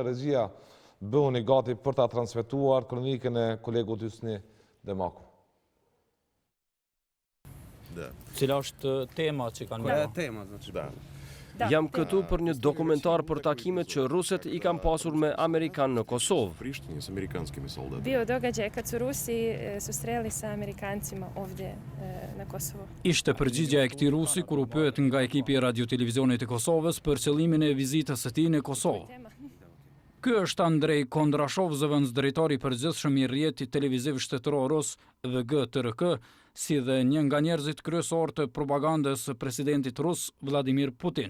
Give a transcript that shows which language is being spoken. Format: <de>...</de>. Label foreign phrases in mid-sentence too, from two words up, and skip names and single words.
<sq>Regjia bëhu një gati për ta transmetuar kronikën e kolegut Hysni Demaku. Cila është tema që kanë bërë? Tema, jam këtu për një dokumentar për takimet që ruset I kanë pasur me Amerikan në Kosovë.</sq> <sr>Bio događaj kad su Rusi susreli sa Amerikancima ovdje na Kosovo.</sr> <sq>Ishte përgjigja e këtij rusi kur u pyet nga ekipi I Radio-Televizionit të Kosovës për qëllimin e vizitës së tij në Kosovë. Ky është Andrej Kondrashov, zëvendësdrejtori I përgjithshëm I rrjetit televiziv shtetëror rus VG-TRK, si dhe një nga njerëzit kryesor të propagandës së presidentit rus Vladimir Putin.</sq>